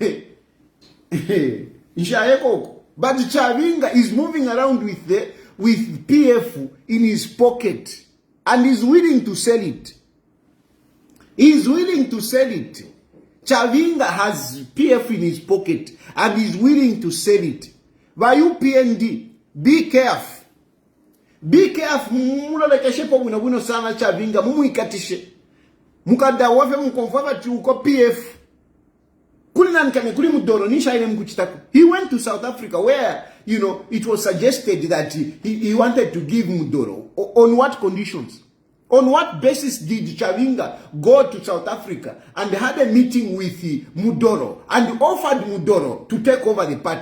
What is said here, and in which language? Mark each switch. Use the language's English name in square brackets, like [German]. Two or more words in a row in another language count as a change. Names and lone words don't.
[English] But Chavinga is moving around with PF in his pocket. And is willing to sell it. He is willing to sell it. Chavinga has PF in his pocket and is willing to sell it. By UPND, be careful. Be careful. [Bemba] Mulolekeshe po wino sana Chavinga. Mumuikatishe. Mukada wafe mkonfava uko PF. [English] He went to South Africa where, it was suggested that he wanted to give Mudoro. On what conditions? On what basis did Chavinga go to South Africa and had a meeting with Mudoro and offered Mudoro to take over the party?